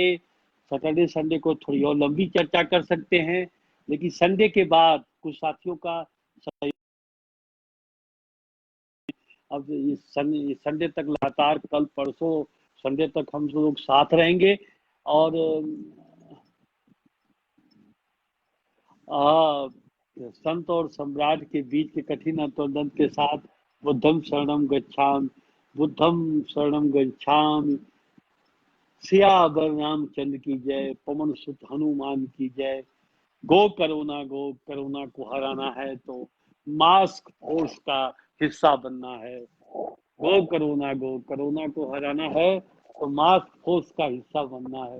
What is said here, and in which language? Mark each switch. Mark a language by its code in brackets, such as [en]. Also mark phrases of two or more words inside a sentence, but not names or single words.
[en] Saturday Sunday [hi] को थोड़ी और लंबी चर्चा कर सकते हैं, लेकिन संडे के बाद कुछ साथियों का अब इस संडे तक लगातार कल परसों संडे तक हम लोग साथ रहेंगे। और संत और सम्राट के बीच के कठिन अंतर्द्वंद के साथ [pi] बुद्धम शरणम गच्छामि, बुद्धम शरणम गच्छामि। [hi] सियावर रामचंद्र की जय, पवन सुत हनुमान की जय। [en] Go Corona [hi] को हराना है तो [en] mask force [hi] का हिस्सा बनना है। [en] Go Corona [hi] को हराना है तो [en] mask force [hi] का हिस्सा बनना है।